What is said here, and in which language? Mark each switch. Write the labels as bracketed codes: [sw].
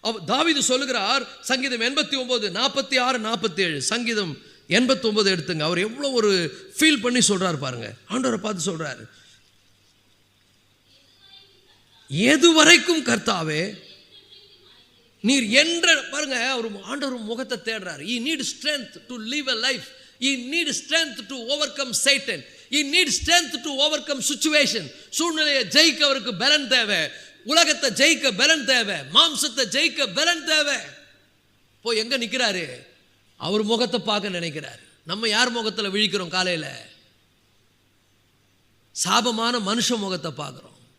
[ta] தாவீது சொல்லுகிறார், சங்கீதம் 89 46 47, சங்கீதம் 89 எடுத்துங்க. அவர் எவ்வளோ ஒரு ஃபீல் பண்ணி சொல்றாரு பாருங்க. ஆண்டவரை பார்த்து சொல்றாரு, எதுவரைக்கும் கர்த்தாவே நீர் என்ற பாருங்க. அவர் ஆண்டவர் முகத்தை தேடுறாரு. [en] he need strength to live a life, he need strength to overcome Satan, he need strength to overcome situation. [ta] சூழ்நிலையை ஜெயிக்க அவருக்கு பலன் தேவை, உலகத்தை ஜெயிக்க பலன் தேவை, மாம்சத்தை ஜெயிக்க பலன் தேவை. போய் எங்க நிற்கிறாரு? அவர் முகத்தை பார்க்க நினைக்கிறார். நம்ம யார் முகத்தில் விழிக்கிறோம்? காலையில் சாபமான மனுஷ முகத்தை பார்க்குறோம்.